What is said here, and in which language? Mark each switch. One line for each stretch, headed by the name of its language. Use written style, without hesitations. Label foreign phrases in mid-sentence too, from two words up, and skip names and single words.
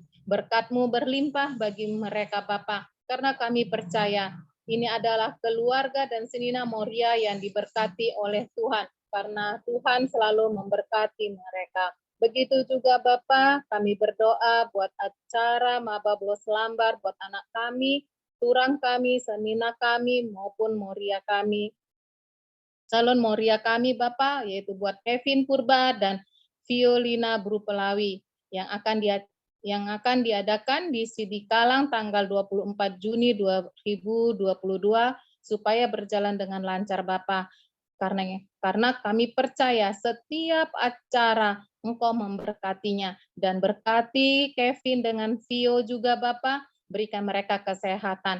Indonesian: Berkat-Mu berlimpah bagi mereka Bapa, karena kami percaya ini adalah keluarga dan Senina Moria yang diberkati oleh Tuhan, karena Tuhan selalu memberkati mereka. Begitu juga Bapa, kami berdoa buat acara Maba Blos Lambar, buat anak kami, turang kami, senina kami, maupun Moria kami. Calon Moria kami Bapak, yaitu buat Kevin Purba dan Violina Brupelawi yang akan diadakan di Sidikalang tanggal 24 Juni 2022 supaya berjalan dengan lancar Bapak. Karena kami percaya setiap acara Engkau memberkatinya, dan berkati Kevin dengan Vio juga Bapak, berikan mereka kesehatan.